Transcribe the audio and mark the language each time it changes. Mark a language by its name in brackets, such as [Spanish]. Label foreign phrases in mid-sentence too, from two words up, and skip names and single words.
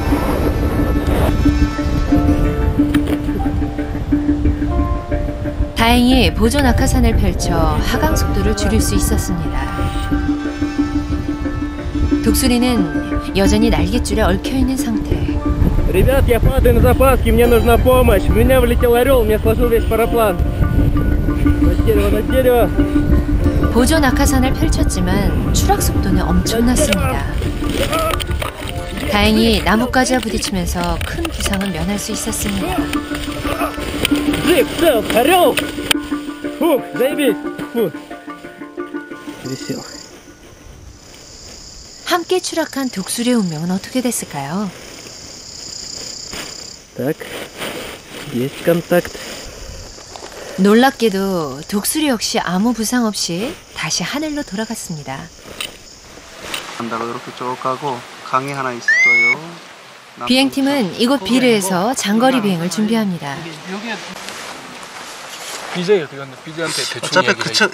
[Korean] 다행히 보조 낙하산을 펼쳐 하강 속도를 줄일 수 있었습니다. 독수리는 여전히 날갯줄에 얽혀있는 상태. [Russian] Ребят, я падаю на запаске, мне нужна помощь. У меня влетел орел, у меня сложил весь параплан. На дерево, на дерево. [Korean] 보조 낙하산을 펼쳤지만 추락 속도는 엄청났습니다. 다행히 나뭇가지와 부딪히면서 큰 부상은 면할 수 있었습니다. [Russian] Жив, цел, орел! Фух, заебись! Фух. Висел. [Korean] 함께 추락한 독수리의 운명은 어떻게 됐을까요? [Russian] Так, есть контакт. [Korean] 놀랍게도 독수리 역시 아무 부상 없이 다시 하늘로 돌아갔습니다. 간다고 이렇게 쭉 가고 강이 하나 있어요. 비행팀은 이곳 비르에서 장거리 비행을 준비합니다. BJ 어디 갔나? BJ한테 대충